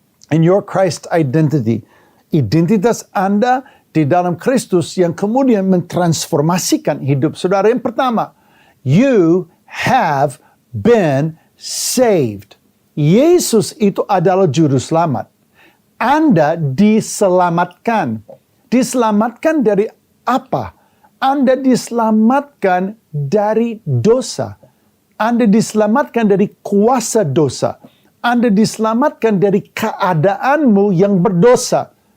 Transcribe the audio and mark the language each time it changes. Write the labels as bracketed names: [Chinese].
[English] In your Christ identity. [Indonesian] Identitas Anda di dalam Kristus yang kemudian mentransformasikan hidup saudara. Yang pertama, [English] you have been saved. [Indonesian] Yesus itu adalah juru selamat. Anda diselamatkan. Diselamatkan dari apa? Anda diselamatkan dari dosa. Anda diselamatkan dari kuasa dosa. Anda diselamatkan dari keadaanmu yang berdosa.